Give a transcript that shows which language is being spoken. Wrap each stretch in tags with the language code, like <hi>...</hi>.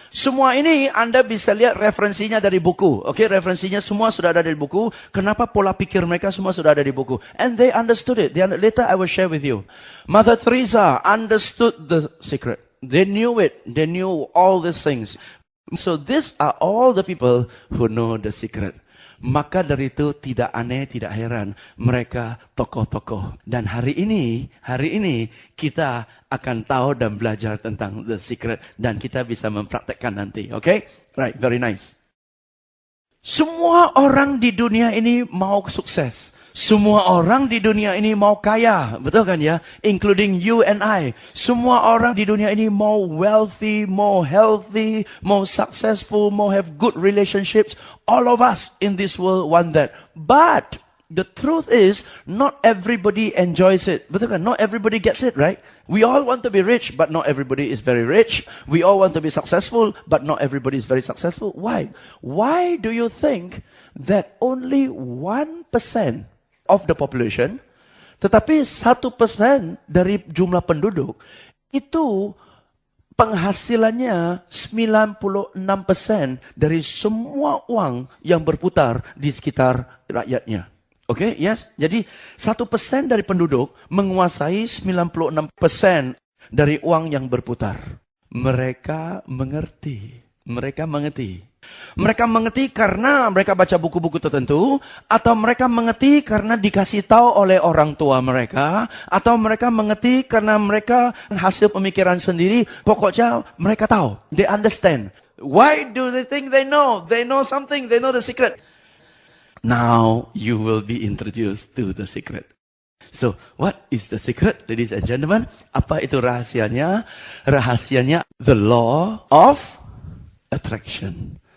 <id>Semua ini Anda bisa lihat referensinya dari buku. Okay, referensinya semua sudah ada di buku. Kenapa pola pikir mereka semua sudah ada di buku?</id> <en>And they understood it. Later I will share with you. Mother Teresa understood the secret. They knew it. They knew all these things. So these are all the people who know the secret.</en> <id>Maka dari itu tidak aneh, tidak heran mereka tokoh-tokoh. Dan hari ini kita akan tahu dan belajar tentang the secret dan kita bisa mempraktekkan nanti. Okay?</id> <en>Right, very nice.</en> <id>Semua orang di dunia ini mau sukses. Semua orang di dunia ini mau kaya, betul kan ya?</id> <en>Including you and I.</en> <id>Semua orang di dunia ini mau</id> <en>wealthy, mau healthy, mau successful, mau have good relationships. All of us in this world want that. But the truth is, not everybody enjoys it.</en> <id>Betul kan?</id> <en>Not everybody gets it, right? We all want to be rich, but not everybody is very rich. We all want to be successful, but not everybody is very successful. Why? Why do you think that only 1% of the population,</en> <id>tetapi 1% dari jumlah penduduk, itu penghasilannya 96% dari semua uang yang berputar di sekitar rakyatnya. Oke, yes? Jadi 1% dari penduduk menguasai 96% dari uang yang berputar. Mereka mengerti. Mereka mengerti karena mereka baca buku-buku tertentu, atau mereka mengerti karena dikasih tahu oleh orang tua mereka, atau mereka mengerti karena mereka hasil pemikiran sendiri. Pokoknya mereka tahu.</id> <en>They understand. Why do they think they know? They know something. They know the secret. Now you will be introduced to the secret. So, what is the secret, ladies and gentlemen?</en> <id>Apa itu rahasianya? Rahasianya, the law of attraction.</id>